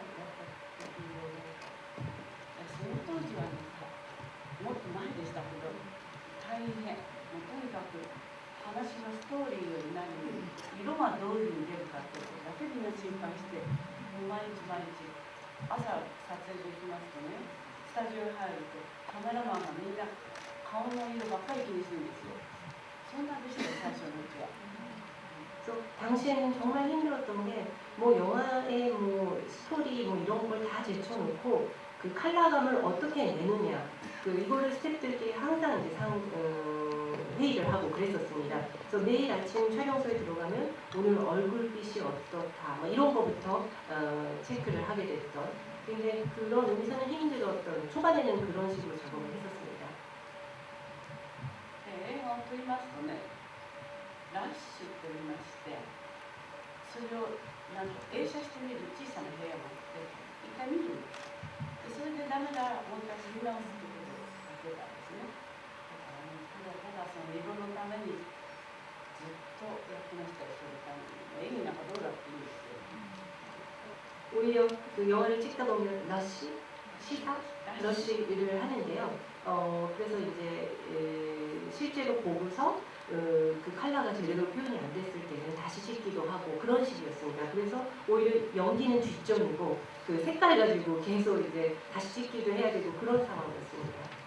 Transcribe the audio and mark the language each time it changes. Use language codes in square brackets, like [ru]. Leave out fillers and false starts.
[ja] その当時はもっと前でしたけど大変、もうとにかく話のストーリーより何より色がどういうふうに出るかってことだけみんな心配してもう毎日毎日朝撮影できますとねスタジオに入るとカメラマンがみんな顔の色ばっかり気にするんですよ。そんなでしたよ最初のうちは。 [ko] 당시에는 정말 힘들었던 게 뭐 영화의 뭐 스토리 뭐 이런 걸 다 제쳐놓고 그 컬러감을 어떻게 내느냐 그 이거를 스태프들끼리 항상 이제 회의를 하고 그랬었습니다. 그래서 매일 아침 촬영소에 들어가면 오늘 얼굴빛이 어떻다 뭐 이런 거부터 체크를 하게 됐던 굉장히 그런 의미에서는 힘들었던 초반에는 그런 식으로 작업을 했었습니다. [ja] 映画を撮りますとねラッシュと言いましてそれをなんと映写してみる小さな部屋があって一回見るんですでそれでダメならもう一回撮り直すということをやってたんですねだからただその色のためにずっとやってましたよそのために演技なんかどうだっていいんですけど [ko] 오히려 그 영화를 찍다 보면 러쉬? 시사? 러쉬를 하는데요. 그래서 이제 실제로 보고서 그 컬러가 제대로 표현이 안 됐을 때는 다시 찍기도 하고 그런 식이었습니다. 그래서 오히려 연기는 뒷점이고 그 색깔 가지고 계속 이제 다시 찍기도 해야 되고 그런 상황이었습니다.